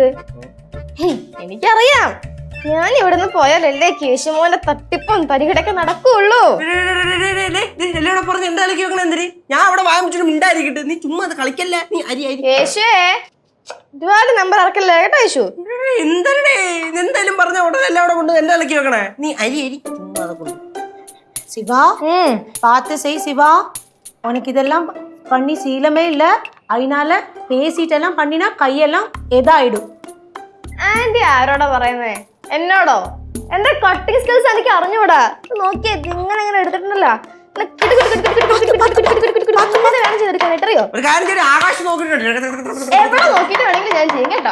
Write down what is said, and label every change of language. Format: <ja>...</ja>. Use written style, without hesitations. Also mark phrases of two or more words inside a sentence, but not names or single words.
<ml>എനിക്കറിയാം, ഞാൻ ഇവിടുന്ന് പോയാലല്ലേ കേശുമോന്റെ തട്ടിപ്പും തരികിടക്കെ നടക്കുള്ളൂ. എല്ലാം പറഞ്ഞ് എന്റെ തലക്ക് വെക്കണ എന്തിന്? ഞാൻ അവിടെ വാങ്ങിച്ചിട്ട് മിണ്ടായിരിക്കട്ടെ. നീ ചുമ്മാ അത് കളിക്കല്ല. നീ അരി കേശുവേ ഒരുപാട് നമ്പർ ഇറക്കല്ലേ കേട്ടോ യേശു. എന്തേ എന്തായാലും പറഞ്ഞ ഉടനെ എല്ലാം അവിടെ കൊണ്ട് എന്റെ തലക്ക് വെക്കണേ. നീ അരി ചുമ്മാ അതൊക്കെ കൊണ്ട്.</ml> <ta>சிவா பார்த்து செய் சிவா. உனக்கு இதெல்லாம் பண்ணி சீலமே இல்ல, அதனால பேசிட்டெல்லாம் பண்ணினா கையெல்லாம் എതായിടും.</ta> <ml>ആന്റി ആരോടാ പറയുന്നേ? എന്നോടോ? എന്റെ കട്ടിങ് സ്കിൽസ് എനിക്ക് അറിഞ്ഞൂടാ. നോക്കിയേ ഇങ്ങനെ ഇങ്ങനെ എടുത്തിട്ടുണ്ടല്ലോ. ഒരു കാര്യം ചെയ്യ്, ആകാശം നോക്കിട്ട് എവിടെ നോക്കിട്ട് വേണമെങ്കിലും ഞാൻ ചെയ്യും കേട്ടോ.</ml>